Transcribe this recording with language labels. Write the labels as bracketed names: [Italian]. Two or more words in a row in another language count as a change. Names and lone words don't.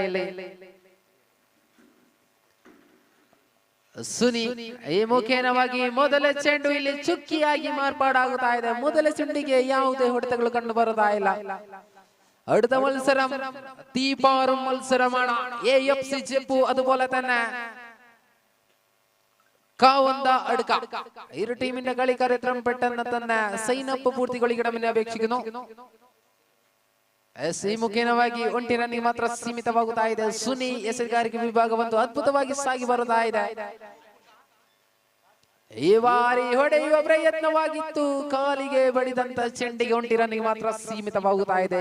[Kannada] ಇಲ್ಲಿ ಸುನಿ ಈ ಮುಖೇನವಾಗಿ ಮೊದಲ ಚೆಂಡು ಇಲ್ಲಿ ಚುಕ್ಕಿಯಾಗಿ ಮಾರ್ಪಾಡಾಗುತ್ತಾ ಇದೆ. ಮೊದಲ ಚೆಂಡಿಗೆ ಯಾವುದೇ ಹೊಡೆತಗಳು ಕಂಡು ಬರುತ್ತಾ ಇಲ್ಲ. [Malayalam] അടുത്ത മത്സരം തീപാറും മത്സരമാണ്. AFC ജെപ്പു അതുപോലെ തന്നെ കാവന്ത അടുക്ക. ഇരു ടീമിന്റെ കളിക്കാർ എത്രയും പെട്ടെന്ന് തന്നെ സൈനപ്പ് പൂർത്തിಗೊಳಿക്കണമെന്ന് അപേക്ഷിക്കുന്നു. [Kannada] ಈ ಮುಖೇನವಾಗಿ 1 ರನ್ನಿಗೆ ಮಾತ್ರ ಸೀಮಿತವಾಗುತ್ತಾ ಇದೆ. ಸುನಿ ಎಸೆಗಾರಿಕೆ ವಿಭಾಗವಂತೂ ಅದ್ಭುತವಾಗಿ ಸಾಗಿ ಬರುತ್ತಾ ಇದೆ. ಈ ಬಾರಿ ಹೊಡೆಯುವ ಪ್ರಯತ್ನವಾಗಿತ್ತು, ಕಾಲಿಗೆ ಬಡಿದಂತ ಚೆಂಡಿಗೆ 1 ರನ್ನಿಗೆ ಮಾತ್ರ ಸೀಮಿತವಾಗುತ್ತಾ ಇದೆ.